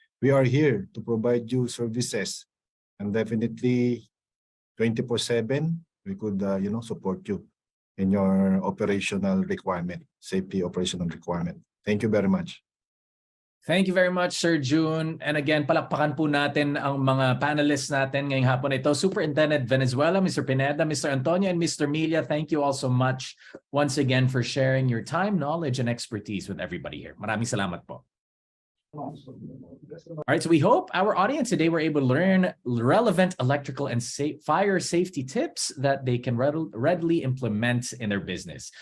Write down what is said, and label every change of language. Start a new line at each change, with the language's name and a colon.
English: We are here to provide you services, and definitely 24/7, we could, support you in your operational requirement, safety operational requirement. Thank you very much. Thank you very much, Sir June.
Filipino: And again, palakpakan po natin ang mga panelists natin ngayong hapon ito.
English: Superintendent Venezuela, Mr. Pineda, Mr. Antonio, and Mr. Milia, thank you all so much once again for sharing your time, knowledge, and expertise with everybody here.
Filipino: Maraming salamat po.
English: All right, so we hope our audience today were able to learn relevant electrical and fire safety tips that they can readily implement in their business.